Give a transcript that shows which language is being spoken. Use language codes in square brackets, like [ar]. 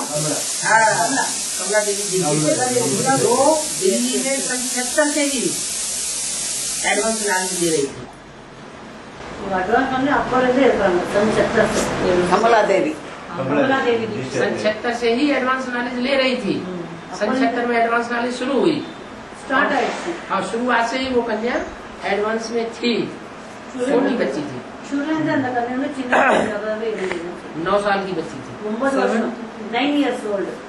[hi] कमला देवी जी, जो दिल्ली में 77 से ही एडवांस लाइन दे रही थी. [ta] அட்வான்ஸ் வந்து அப்போ இருந்தே இருக்காங்க. கமலாதேவி. கமலாதேவி जी [hi] 77 से ही एडवांस नॉलेज ले रही थी. 77 में एडवांस नॉलेज शुरू हुई. [ta] स्टार्ट आइடுச்சு. [hi] और शुरुआत से ही वो कन्या एडवांस में थी, छोटी बच्ची थी, [ta] शुरुலேருந்து அந்த கன்யா வந்து சின்ன கன்யாவே இருந்தது. [hi] 9 साल की बच्ची थी, [ta] 9 வருஷம், [en] 9 years old.